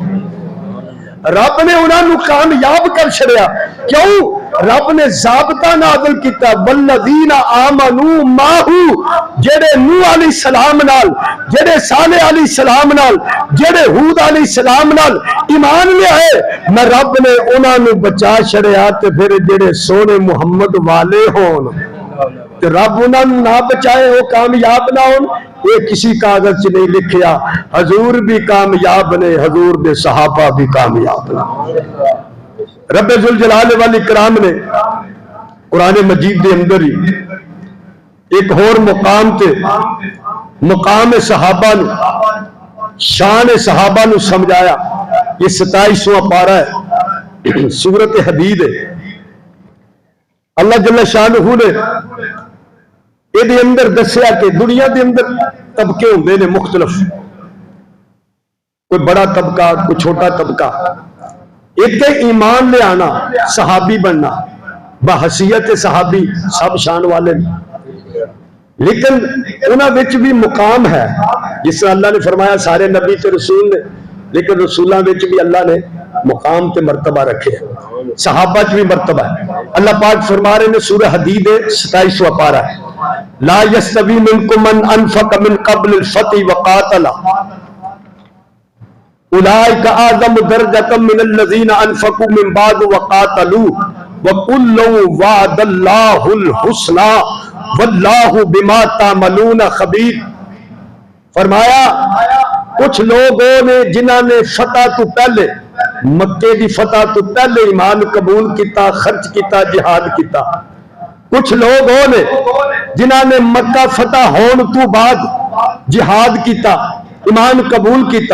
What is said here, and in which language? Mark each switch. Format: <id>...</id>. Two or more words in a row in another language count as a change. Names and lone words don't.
<pa>رب نے انہاں نو کامیاب کر چھڑیا، کیوں؟ رب نے ضابطہ نازل کیتا</pa> <ar>والذین آمنوا معه،</ar> <pa>جڑے نوح</pa> <ar>علیہ السلام</ar> <pa>نال، جڑے صالح</pa> <ar>علیہ السلام</ar> <pa>نال، جڑے ہود</pa> <ar>علیہ السلام</ar> <pa>نال ایمان لے آئے، میں رب نے انہاں نو بچا چھڑیا تے پھر جڑے سونے محمد والے ہون تے رب انہاں نہ بچائے وہ کامیاب نہ ہون، یہ کسی کاغذ چ نہیں لکھیا۔ حضور بھی کامیاب نے، حضور دے صحابہ بھی کامیاب نے۔ رب ذوالجلال والاکرام نے قرآن مجید دے اندر ہی ایک اور مقام تے مقام صحابہ نو، شان صحابہ نو سمجھایا۔</pa> <ur>یہ 27واں پارہ ہے، سورۃ حدید ہے۔</ur> <pa>اللہ</pa> <ar>جل شانہ</ar> <pa>نے یہ دے اندر دسیا کہ دنیا دے اندر طبقے ہوندے نے مختلف، کوئی بڑا طبقہ، کوئی چھوٹا طبقہ۔ ایک ایمان لے آنا، صحابی بننا، بحیثیت صحابی سب شان والے، لیکن انہاں وچ بھی مقام ہے، جس طرح اللہ نے فرمایا سارے نبی تے رسول نے، لیکن رسولاں وچ بھی اللہ نے مقام تے مرتبہ رکھے، صحابہ چ بھی مرتبہ ہے۔ اللہ پاک فرما رہے نے سورہ حدید 27واں پارہ ہے،</pa> <ar>لا یستوی منکم من انفق من قبل الفتح وقاتل اولئک اعظم درجۃ من الذین انفقوا من بعد وقاتلوا وکلا وعد اللہ الحسنی واللہ بما تعملون خبیر۔</ar> <pa>فرمایا کچھ لوگوں نے جنہاں نے فتح تو پہلے، مکے دی فتح تو پہلے ایمان قبول کیتا، خرچ کیتا، جہاد کیتا۔ کچھ لوگ ہو نے جنہاں نے مکہ فتح ہون تو بعد جہاد کیتا، ایمان قبول کیتا۔</pa>